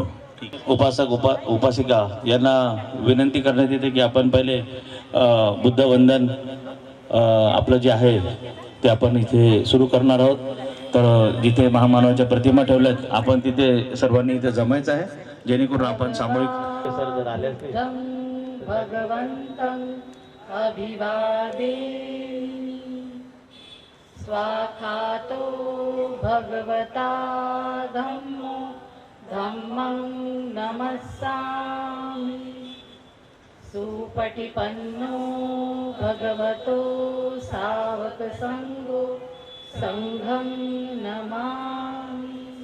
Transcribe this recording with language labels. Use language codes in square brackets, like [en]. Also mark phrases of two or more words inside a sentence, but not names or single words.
[mr] उपासक उपासिका यांना विनंती करण्यात येते की आपण पहिले बुद्धवंदन आपलं जे आहे ते आपण इथे सुरू करणार आहोत. तर जिथे महामानवाच्या प्रतिमा ठेवल्यात आपण तिथे सर्वांनी इथे जमायचं आहे, जेणेकरून आपण सामूहिक सर जर आले असते. [pi] भगवन्तं अभिवादे स्वाखातो भगवता धम्मो धम्मं नमस्सामि सुपटिपन्नो भगवतो सावकसङ्गो संघं नमामि।